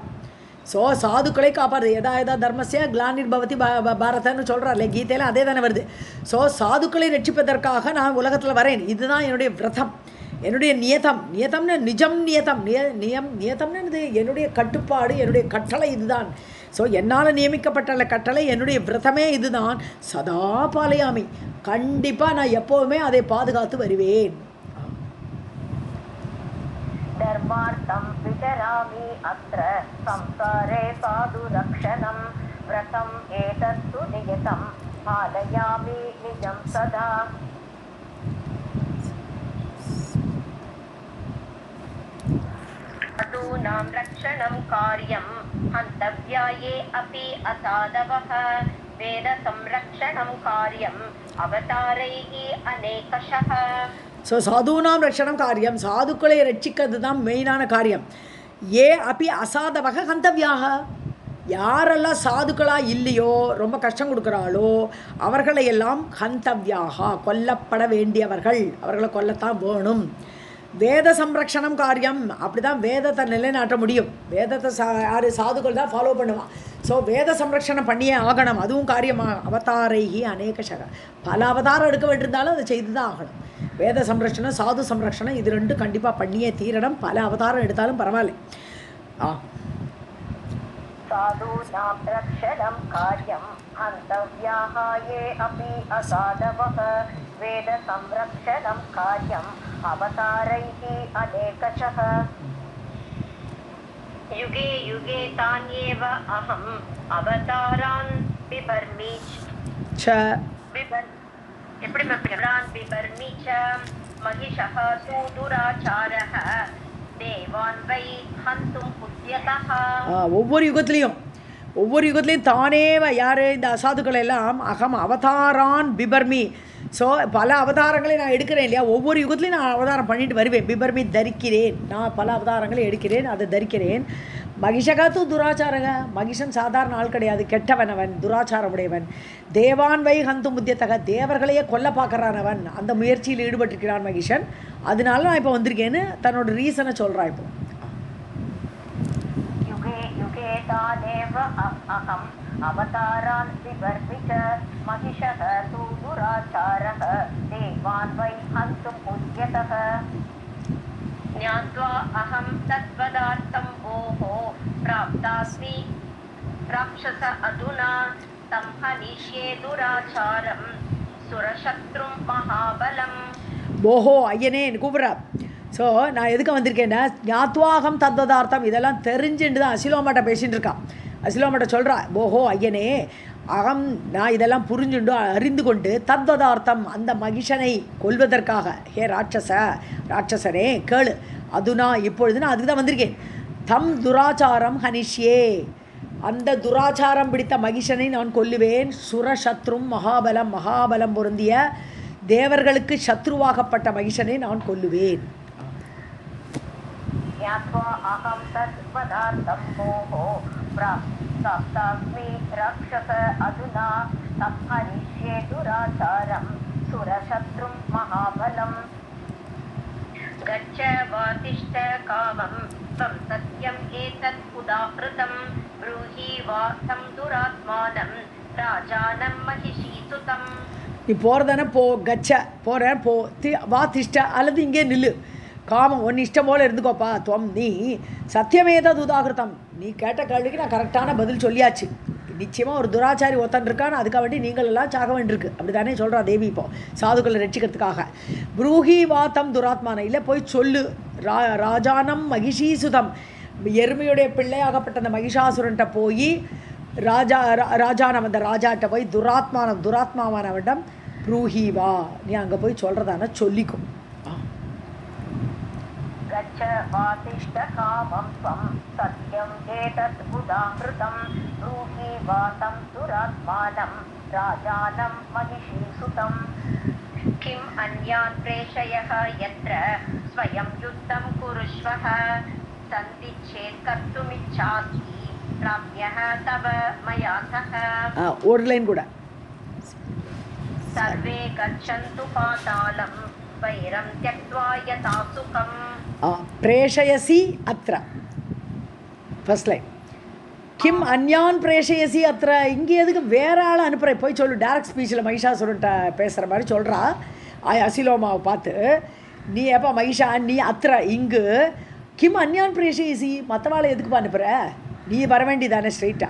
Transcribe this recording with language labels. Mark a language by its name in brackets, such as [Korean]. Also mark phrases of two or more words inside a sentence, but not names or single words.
[Tamil] ஸோ சாதுக்களை காப்பாடுது [Sanskrit] यदा धर्मस्य ग्लानिर् भवति [Tamil] பாரதன்னு சொல்கிறார்ல கீதையில் அதே தானே வருது ஸோ சாதுக்களை ரட்சிப்பதற்காக நான் உலகத்தில் வரேன் இதுதான் என்னுடைய விரதம் என்னுடைய நியதம்னு நிஜம் நியதம்னு இது என்னுடைய கட்டுப்பாடு என்னுடைய கட்டளை இதுதான் ஸோ என்னால் நியமிக்கப்பட்ட கட்டளை என்னுடைய விரதமே இதுதான் [Sanskrit] सदा पालयामि [Tamil] கண்டிப்பாக நான் எப்போவுமே அதை பாதுகாத்து வருவேன் [Sanskrit] धर्मार्थं विचरामि अत्र संसारे साधु रक्षणं व्रतम् एतत् नियतं पालयामि निजं सदा साधूनां रक्षणं कार्यं हन्तव्याये अपि असाधवः वेदसंरक्षणं कार्यम् अवतारैः अनेकशः [Tamil] ஸோ [Sanskrit] साधूनां रक्षणं कार्यम् [Tamil] சாதுக்களை ரட்சிக்கிறது தான் மெயினான காரியம் ஏ அப்படி [Sanskrit] असाधवः हन्तव्याः [Tamil] யாரெல்லாம் சாதுக்களாக இல்லையோ ரொம்ப கஷ்டம் கொடுக்குறாளோ அவர்களையெல்லாம் ஹந்தவியாக கொல்லப்பட வேண்டியவர்கள் அவர்களை கொல்லத்தான் வேணும் [Sanskrit] वेद संरक्षणं कार्यम् [Tamil] அப்படி தான் வேதத்தை நிலைநாட்ட முடியும் வேதத்தை யார் சாதுக்கள் தான் ஃபாலோ பண்ணுவான் ஸோ [Sanskrit] वेद संरक्षणं [Tamil] பண்ணியே ஆகணும் அதுவும் காரியமாக [Sanskrit] अवतारैः अनेकशः [Tamil] பல அவதாரம் எடுக்க வேண்டியிருந்தாலும் அதை செய்து தான் ஆகணும் [Sanskrit] वेद संरक्षणं साधु संरक्षणं [Tamil] இது ரெண்டும் கண்டிப்பாக பண்ணியே தீரணும் பல அவதாரம் எடுத்தாலும் பரவாயில்ல [Sanskrit] साधूनां रक्षणं कार्यं हन्तव्याः ये अपि असाधवः वेदसंरक्षणं कार्यम् अवतारैः अनेकशः युगे युगे तान्येव अहम् अवतारान् बिभर्मि ச எப்படி बिभरान् बिभर्मि च महिषः तु दुराचारः देवान् वै हन्तुम् उद्यतः. [Tamil] ஒவ்வொரு யுகத்துலேயும் தானேவ யார் இந்த அசாதுக்களை எல்லாம் [Sanskrit] अहम् अवतारान् बिभर्मि. [Tamil] ஸோ பல அவதாரங்களை நான் எடுக்கிறேன் இல்லையா, ஒவ்வொரு யுகத்துலையும் நான் அவதாரம் பண்ணிட்டு வருவேன். பிபர்மி தரிக்கிறேன், நான் பல அவதாரங்களை எடுக்கிறேன், அதை தரிக்கிறேன். [Sanskrit] महिषः तु दुराचारः, [Tamil] மகிஷன் சாதாரண ஆள் கிடையாது, கெட்டவன் அவன், துராச்சாரமுடையவன். [Sanskrit] देवान् वै हन्तुम् उद्यतः, [Tamil] தேவர்களையே கொல்ல பார்க்குறான் அவன், அந்த முயற்சியில் ஈடுபட்டிருக்கிறான் மகிஷன். அதனால நான் இப்போ வந்திருக்கேன்னு தன்னோட ரீசனை சொல்கிறான். இப்போ [Sanskrit] तानेव अहम् अवतारान् बिभर्मि च महिषः तु दुराचारः देवान् वै हन्तुम् उद्यतः. ज्ञात्वा अहं तत्पदार्थं भोः प्राप्तास्मि राक्षस अधुना तं हनिष्ये दुराचारं सुरशत्रुं महाबलं. [Tamil] போஹோ ஐயனே கூப்பிட்றா. ஸோ நான் எதுக்கு வந்திருக்கேன்னா, [Sanskrit] ज्ञात्वाहं तत्पदार्थं [Tamil] இதெல்லாம் தெரிஞ்சுட்டு தான் அசிலோமாட்ட பேசிகிட்டு இருக்கான். அசிலோமாட்ட சொல்கிறா, போஹோ ஐயனே அகம், நான் இதெல்லாம் புரிஞ்சுண்டு அறிந்து கொண்டு தத்வதார்த்தம் அந்த மகிஷனை கொல்வதற்காக, ஹே ராட்சசனே கேளு, அதுனா இப்பொழுது நான் அதுக்கு தான் வந்திருக்கேன். [Sanskrit] तं दुराचारं हनिष्ये, [Tamil] அந்த துராச்சாரம் பிடித்த மகிஷனை நான் கொல்லுவேன். [Sanskrit] सुरशत्रुं महाबलं [Tamil] பொருந்திய தேவர்களுக்கு சத்ருவாகப்பட்ட மகிஷனை நான் கொல்லுவேன். [Sanskrit] ज्ञात्वा अहं तत्पदार्थं भोः प्राप्तास्मि राक्षस अधुना तं हनिष्ये दुराचारं सुरशत्रुं महाबलं. गच्छ वातिष्ठ कामं त्वं सत्यम् एतत् उदाहृतं ब्रूहि वा तं दुरात्मानं राजानं महिषीसुतं. [Tamil] நீ போகிறதானே போ, கச்ச போகிறேன் போ, [Sanskrit] वा तिष्ठ [Tamil] அல்லது இங்கே நில்லு, காமம் ஒன்று இஷ்டம் போல் இருந்துக்கோப்பா. துவம் நீ [Sanskrit] सत्यमेतत् उदाहृतं, [Tamil] நீ கேட்ட கேள்விக்கு நான் கரெக்டான பதில் சொல்லியாச்சு. நிச்சயமாக ஒரு துராச்சாரி ஒருத்தன் இருக்கான்னு அதுக்காக வேண்டி நீங்கள் எல்லாம் சாக வேண்டியிருக்கு, அப்படி தானே சொல்கிறா தேவி இப்போ சாதுக்களை ரட்சிக்கிறதுக்காக. [Sanskrit] ब्रूहि वा तं दुरात्मान, [Tamil] இல்லை போய் சொல்லு, [Sanskrit] राजानं महिषीसुतं, [Tamil] எருமையுடைய பிள்ளையாகப்பட்ட அந்த மகிஷாசுரன்ட்ட போய் ராஜானம் அந்த ராஜாட்ட போய் துராத்மாவானவனிடம் [Sanskrit] ब्रूहि वा, [Tamil] நீ அங்கே போய் சொல்கிறதான சொல்லிக்கும். [Sanskrit] गच्छ वातिष्ठ कामं त्वं सत्यम् एतत् उदाहृतं ब्रूहि वा तं दुरात्मानं राजानं महिषीसुतं. किम् अन्यान् प्रेषयः यत्र स्वयं युद्धं कुरुष्वः सन्दिच्छेत् कर्तुमिच्छासि प्राप्यः तव मया सह. [Tamil] ஒரு லைன் கூட. [Sanskrit] सर्वे गच्छन्तु पातालं वैरं त्यक्त्वा यथा सुखम्. प्रेषयसि अत्र [English] first line. [Sanskrit] किम् अन्यान् प्रेषयसि अत्र, [Tamil] இங்கே எதுக்கு வேற ஆளை அனுப்புகிற, போய் சொல்லு. [English] direct speech [Tamil] மகிஷாசுரன்ட்ட பேசுகிற மாதிரி சொல்கிறா அசிலோமாவை பார்த்து. நீ எப்போ மகிஷா நீ அத்ர இங்கு, [Sanskrit] किम् अन्यान् प्रेषयसि, [Tamil] மற்றவாளை எதுக்குப்பா அனுப்புகிற, நீ வர வேண்டியதானே ஸ்ட்ரெயிட்டா.